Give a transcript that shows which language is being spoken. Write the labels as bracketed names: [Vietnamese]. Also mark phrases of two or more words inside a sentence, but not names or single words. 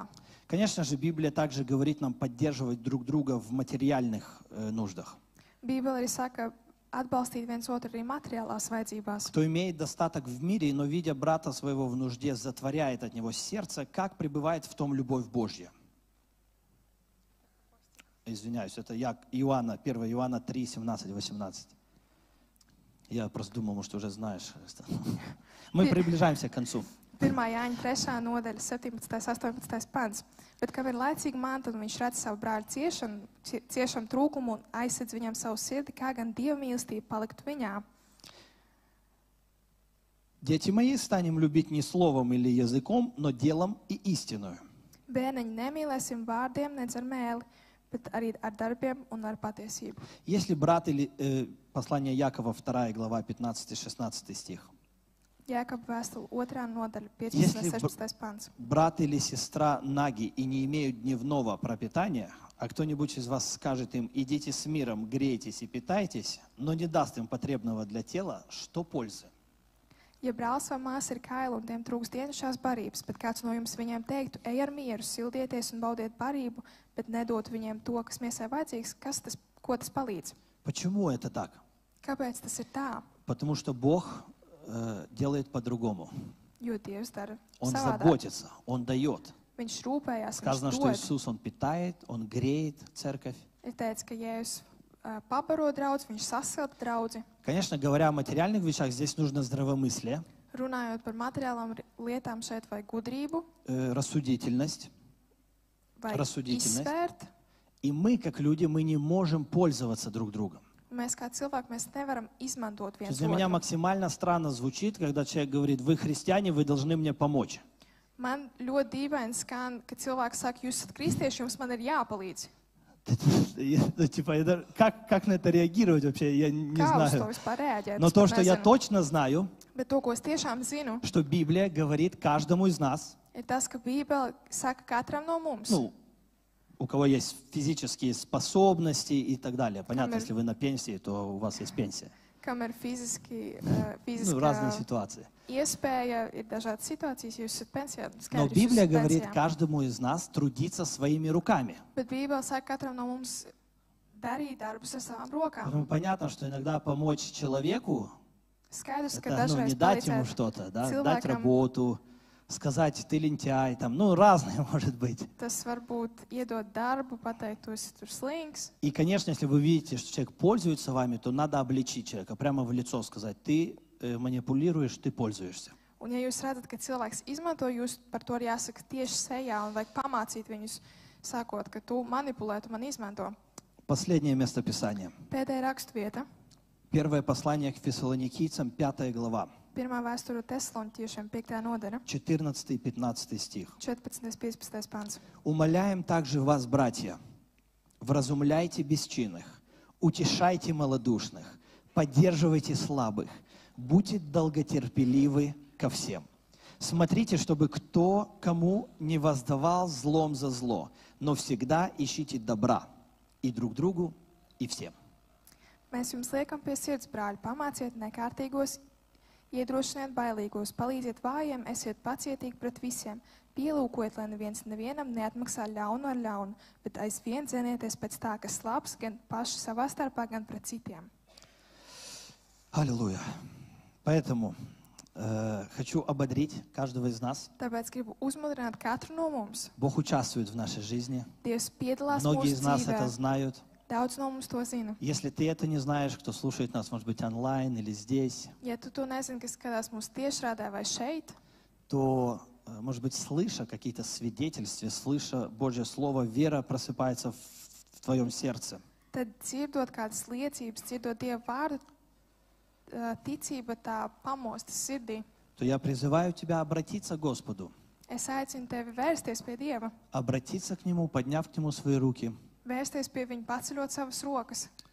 [Russian] Конечно же, Библия также говорит нам поддерживать друг друга в материальных нуждах. [Latvian] Bībele arī saka, atbalstīt viens otru arī materiālās vajadzībās. [Russian] Кто имеет достаток в мире, но видя брата своего в нужде, затворяет от него сердце, как пребывает в том любовь Божья. Извиняюсь, это Иоанна, 1 Иоанна 3, 17, 18. Я просто думал, может, уже знаешь. Мы приближаемся к концу. 1. [Latvian] Jāņa 3. nodaļa, 17. 18. pants. Bet, kad ir laicīgi man, tad viņš redz savu brāļu ciešanu trūkumu un aizsedz viņam savu sirdi, kā gan Dieva mīlestība paliktu viņā. [Russian] Дети мои, станем любить не словом или языком, но делом и истиною. [Latvian] Bērniņi, nemīlēsim vārdiem, nec ar mēli, bet arī ar darbiem un ar patiesību. [Russian] Если брат или послание Якова, 2 глава, 15-16 стих. [Latvian] Jākapa vēstule 2. nodaļa, 15. [Russian] Если [Latvian] 16. pants. [Russian] брат или сестра наги и не имеют дневного пропитания, а кто-нибудь из вас скажет им: идите с миром, грейтесь и питайтесь, но не даст им потребного для тела, что пользы? [Latvian] Ja brālis vai māsa ir kaili un tiem trūks dienasčās barības, bet kāds no jums viņiem teiktu, ej ar mieru, sildieties un baudiet barību, bet nedot viņiem to, kas miesai vajadzīgs, ko tas palīdz? [Russian] Почему это так? [Latvian] Kāpēc tas ir tā? [Russian] Потому что Бог делает по-другому. [Latvian] Jo Dievs dara [Russian] Он [Latvian] savādāk. [Russian] заботится, Он дает. [Latvian] Viņš rūpējās, [Russian] Сказано, [Latvian] viņš [Russian] что [Latvian] dod. [Russian] Иисус, Он питает, Он греет церковь. [Latvian] Ir teicis, ka Jēzus pabaro draudz, viņš sasilda draudzi. [Russian] Конечно, говоря о материальных вещах, здесь нужно здравомыслие, [Latvian] Runājot par materiālām lietām, šeit vajag gudrību, [Russian] рассудительность. [Latvian] vajag [Russian] Рассудительность. [Latvian] izsvērt. [Russian] И мы, как люди, мы не можем пользоваться друг другом. [Latvian] Mēs kā cilvēki, mēs nevaram izmantot [Russian] То есть [Latvian] viens [Russian] для меня [Latvian] otru. [Russian] максимально странно звучит, когда человек говорит: вы христиане, вы должны мне помочь. [Latvian] Man ļoti dīvaini skan, ka cilvēks saka, jūs esat kristieši, jums man ir jāpalīdz. [Russian] Типа, как на это реагировать вообще, я не [Latvian] Kā uz to [Russian] знаю. [Latvian] vispār reaģēt? [Russian] Но [Latvian] Es [Russian] то, [Latvian] pat [Russian] что я [Latvian] nezinu. [Russian] точно знаю, [Latvian] Bet to, ko es tiešām zinu, [Russian] что Библия говорит каждому из нас, [Latvian] ir tas, ka Bībele saka katram no mums. [Russian] ну, у кого есть физические способности и так далее. Понятно, [Latvian] Камер. [Russian] если вы на пенсии, то у вас есть пенсия. [Latvian] Kam ir fiziski, [Russian] Ну, разные ситуации. [Latvian] iespēja, ir dažādas situācijas, jūs esat pensijā. [Russian] Но [Latvian] Skaidrs, jūs [Russian] Библия [Latvian] esat [Russian] говорит [Latvian] pensijā. [Russian] каждому из нас трудиться своими руками. [Latvian] Bet Bībele saka katram no mums darīt darbus ar savām rokām. [Russian] Поэтому понятно, что иногда помочь человеку [Latvian] Skaidrs, ka [Russian] Это, ну, не [Latvian] dažreiz [Russian] дать ему [Latvian] palīdzēt [Russian] что-то, да, [Latvian] cilvēkam. [Russian] дать работу, сказать, ты лентяй, там, ну, разное может быть. [Latvian] Tas var būt iedot darbu, pateikt, tu esi tur slings. [Russian] И, конечно, если вы видите, что человек пользуется вами, то надо обличить человека, прямо в лицо сказать, ты манипулируешь, ты пользуешься. [Latvian] Un ja jūs redzat, ka cilvēks izmanto jūs, par to ir jāsaka tieši sejā un vajag pamācīt viņus, sakot, ka tu manipulē, tu man izmanto. [Russian] Последнее местописание. [Latvian] Pēdējā raksturvieta, [Russian] Первое послание к фессалоникийцам, 5 глава, [Latvian] pirmā vēsture Tesaloniķiešiem, 5. nodaļa, [Russian] 14 и 15 стих. [Latvian] 14.15. pants. [Russian] «Умоляем также вас, братья, вразумляйте бесчинных, утешайте малодушных, поддерживайте слабых, будьте долготерпеливы ко всем. Смотрите, чтобы кто кому не воздавал злом за зло, но всегда ищите добра и друг другу, и всем». [Latvian] Mēs jums liekam pie sirds, brāļi, pamāciet nekārtīgos, iedrošiniet bailīgos, palīdziet vājiem, esiet pacietīgi pret visiem, pielūkojiet, lai neviens nevienam neatmaksā ļaunu ar ļaunu, bet aizvien dzenieties pēc tā, kas labs gan paši savā starpā, gan pret citiem. [Russian] Аллилуйя. Поэтому хочу ободрить каждого из нас. [Latvian] Tāpēc gribu uzmundrināt katru no mums. [Russian] Бог участвует в нашей жизни. [Latvian] Dievs piedalās [Russian] Многие из [Latvian] mūsu [Russian] нас это [Latvian] dzīvē. [Russian] знают. [Latvian] Daudz no mums to zina. [Russian] Если ты это не знаешь, кто слушает нас, может быть, онлайн или здесь, [Latvian] Ja tu to nezini, kas skatās mūsu tiešrādē vai šeit, [Russian] то, может быть, слыша какие-то свидетельства, слыша Божье Слово, вера просыпается в твоем сердце. [Latvian] tad dzirdot kādas liecības, dzirdot Dieva vārdu, ticība tā pamostas sirdī. [Russian] То я призываю тебя обратиться к Господу, [Latvian] Es aicinu tevi vērsties pie Dieva, [Russian] обратиться к Нему, подняв к Нему свои руки. [Latvian] vērsties pie Viņa, paceļot savas rokas.